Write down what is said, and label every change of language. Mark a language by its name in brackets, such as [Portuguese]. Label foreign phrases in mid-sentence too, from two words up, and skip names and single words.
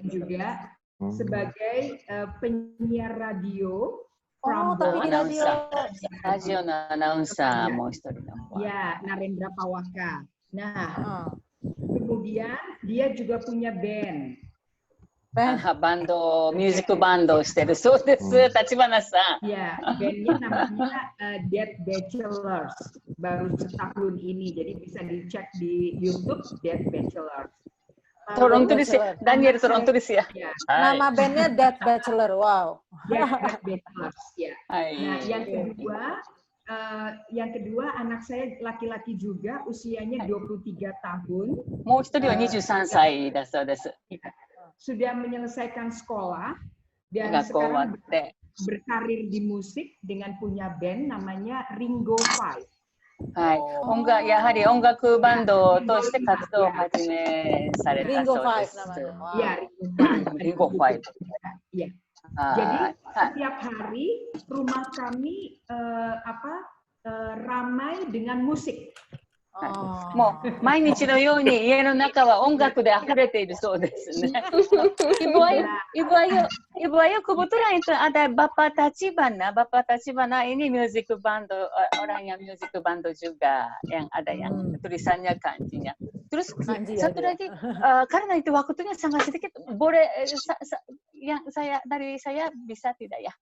[Indonesian] juga sebagai penyiar radio. Tapi di radio. [Japanese] Radio のアナウンサーも一人の。 [Indonesian] Ya, Narendra Pawaka. Nah, kemudian dia juga punya band. [Japanese] バンド、ミュージックバンドをしてるそうです、立花さん。 [Indonesian] Ya, bandnya namanya Dead Bachelors. Baru setahun ini, jadi bisa dicek di YouTube Dead Bachelors. Tolong tulis ya, Daniel tolong tulis ya. Nama bandnya Dead Bachelor, wow. Dead Bachelors, ya. Nah, yang kedua yang kedua, anak saya laki-laki juga, usianya 23 tahun. [Japanese] もう一人は23歳だそうです。 [Indonesian] Sudah menyelesaikan sekolah dan [Japanese] 学校終わ [Indonesian] sekarang [Japanese] って。 [Indonesian] berkarir di musik dengan punya band namanya Ringo Five. [Japanese] はい、やはり音楽バンドを通して活動を始めされたそうです。 [Indonesian] Ya, Ringo Five. Ya. Jadi setiap hari rumah kami ramai dengan musik. [Japanese] もう毎日のように家の中は音楽で溢れているそうですね。 [Indonesian] Ibu Ayu kebetulan itu ada Bapak Tachibana ini [English] music band, [Indonesian] orang yang [English] music band [Indonesian] juga yang ada yang tulisannya kanjinya. Terus satu lagi karena itu waktunya sangat sedikit, boleh yang dari saya bisa tidak ya?